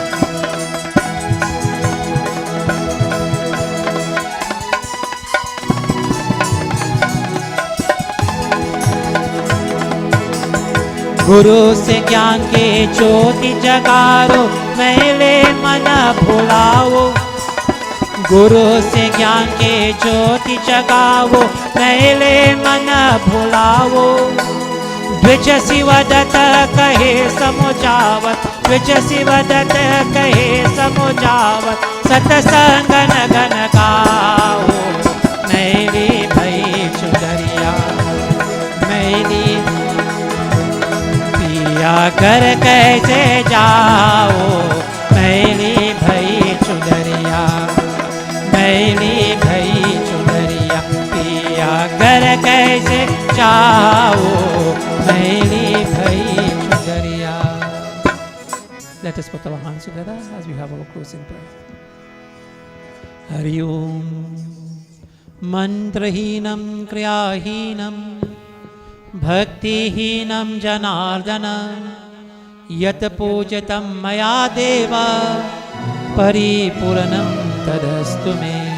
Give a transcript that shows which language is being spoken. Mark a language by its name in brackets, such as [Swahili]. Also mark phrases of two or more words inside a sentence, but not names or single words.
[Hindi] गुरु से ज्ञान के ज्योति जगारो मैले मन भुलाओ गुरु से ज्ञान के ज्योति जगाओ मैले मन भुलाओ द्विज शिवदत्त कहे समुझावत द्विज शिवदत्त कहे समुझावत सतसंगन गन गाओ मैली भई चुनरिया मैली पिया कर कैसे जाओ मैली भई चुनरिया मैली भई चुनरिया पिया कर कैसे जाओ मैली भई चुनरिया. [English] Let us put our hands together as we have our closing prayer. [Sanskrit] हरि ॐ। मन्त्रहीनं क्रियाहीनं भक्तिहीनं जनार्दन यत् पूजितं मया देव परिपूर्णं तदस्तु मे.